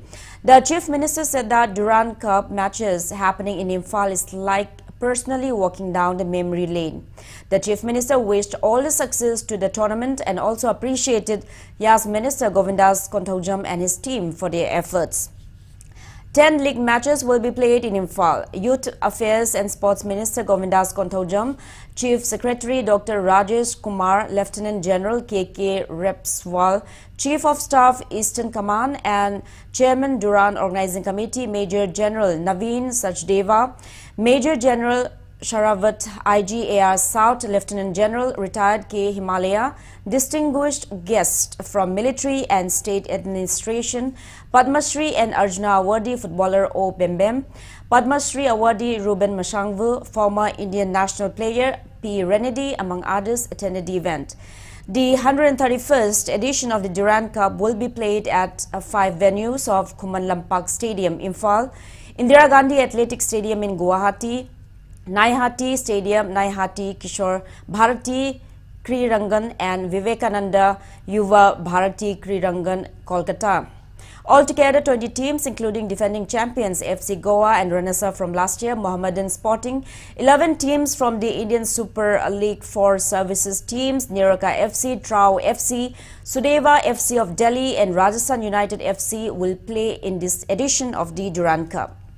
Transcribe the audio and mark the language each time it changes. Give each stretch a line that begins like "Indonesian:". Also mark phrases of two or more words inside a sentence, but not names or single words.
English: The Chief Minister said that Durand Cup matches happening in Imphal is like personally walking down the memory lane. The Chief Minister wished all the success to the tournament and also appreciated Yas Minister Govindas Kontaujam and his team for their efforts. 10 league matches will be played in Imphal. Youth Affairs and Sports Minister Govindas Kontaujam, Chief Secretary Dr. Rajesh Kumar, Lieutenant General K.K. Repswal, Chief of Staff Eastern Command and Chairman Durand Organizing Committee Major General Naveen Sachdeva, Major General Sharavat, IGAR South Lieutenant General Retired K. Himalaya, distinguished guests from military and state administration, Padma Shri and Arjuna Awardee footballer O. Bembem, Padma Shri Awardee Ruben Mashangvu, former Indian national player P. Renedy, among others, attended the event. The 131st edition of the Durand Cup will be played at 5 venues of Khuman Lampak Stadium, Imphal, Indira Gandhi Athletic Stadium in Guwahati, Naihati Stadium, Naihati Kishore Bharati Krirangan and Vivekananda Yuva Bharati Krirangan, Kolkata. Altogether, 20 teams, including defending champions FC Goa and Ranasa from last year, Mohammedan Sporting, 11 teams from the Indian Super League 4 services teams, Niraka FC, Trau FC, Sudeva FC of Delhi and Rajasthan United FC will play in this edition of the Durand Cup.